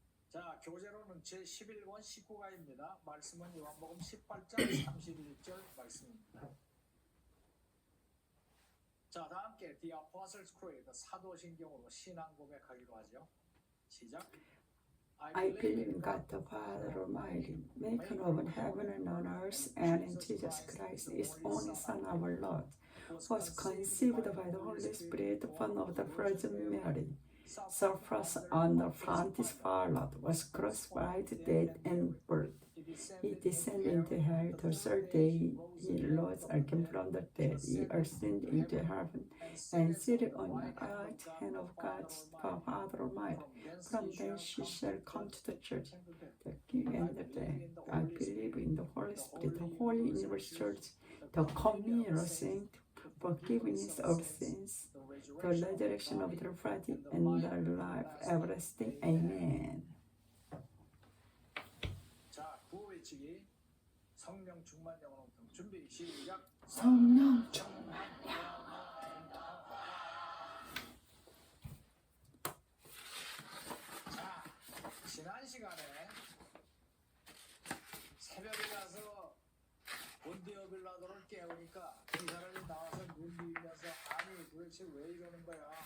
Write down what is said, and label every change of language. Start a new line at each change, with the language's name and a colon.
Korean: 자, 교재로는 제11권 19가입니다. 말씀은 요한복음 18장 31절 말씀입니다. 자, 다 함께 The Apostles' Creed 사도신경으로 신앙 고백하기로 하죠. 시작.
English: I believe in God the Father Almighty, maker of heaven and on earth, and in Jesus Christ, His only Son, our Lord, who was conceived by the Holy Spirit, born of the Virgin Mary, suffered under Pontius Pilate, was crucified, dead, and buried. He descended into hell. The third day he rose again from the dead. He ascended into heaven and seated on the right hand of God the Father Almighty. From thence he shall come to the church, the end of the day. I believe in the Holy Spirit, the Holy Universal Church, the communion of saints, forgiveness of sins, the resurrection of the body, and the life everlasting. Amen.
Korean: 자, 구호 외치기. 성령 충만 영혼 통 준비 시작. 성령 충만. 자, 지난 시간에 새벽에 가서 본디오 빌라도를 깨우니까 이 사람이 나와서 눈 비비면서 아니 도대체 왜 이러는 거야?